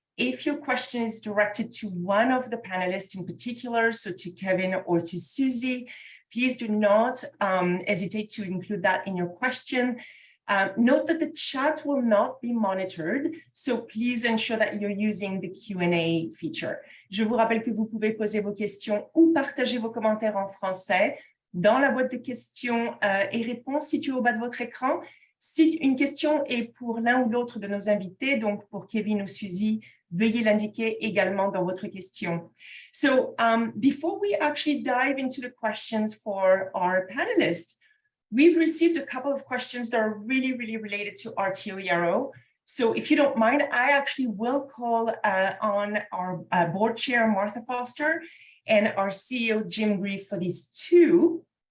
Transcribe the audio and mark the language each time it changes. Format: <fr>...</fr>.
<en>If your question is directed to one of the panelists in particular, so to Kevin or to Suzie, please do not hesitate to include that in your question. Note that the chat will not be monitored, so please ensure that you're using the Q&A feature.</en> <fr>Je vous rappelle que vous pouvez poser vos questions ou partager vos commentaires en français dans la boîte de questions et réponses située au bas de votre écran. Si une question est pour l'un ou l'autre de nos invités, donc pour Kevin ou Suzie, veuillez l'indiquer également dans votre question.</fr> <en>So before we actually dive into the questions for our panelists, we've received a couple of questions that are really related to RTO-ERO. So if you don't mind, I actually will call on our board chair, Martha Foster, and our CEO, Jim Grief, for these two.</en>